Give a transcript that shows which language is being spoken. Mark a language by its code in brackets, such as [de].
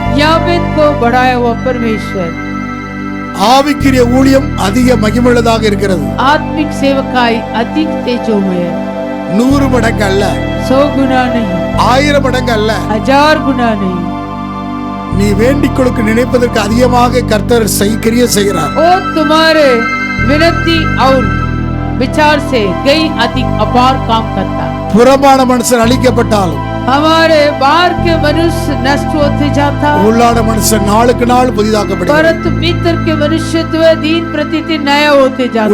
[hi] याबेत को बढ़ाया हुआ परमेश्वर [ta] ஆவிக்குரிய ஊழியம் அதிக மகிமையுள்ளதாக இருக்கிறது. [hi] आत्मिक सेवकाई अधिक तेजोमय, [ta] 100 மடங்கு அல்ல, [hi] 100 गुना नहीं, [ta] 1000 மடங்கு அல்ல. [hi] 1000 गुना नहीं. [ta] நீ வேண்டிக் கொடுக்க நினைப்பதற்கு அதிகமாக கர்த்தர் கிரியை செய்கிறார். [hi] वो तुम्हारे विनती और विचार से गई अधिक अपार काम करता. [ta] புறமான மனுஷன் அழிக்கப்பட்டாலும் [hi] हमारे बाहर के मनुष्य नष्ट होते जाता, [ta] உள்ளான மனுஷன் நாளுக்கு நாள் புதிதாக்கப்படுகிறார். [hi] परंतु भीतर के मनुष्यत्व दिन प्रतिदिन नया होते जाता.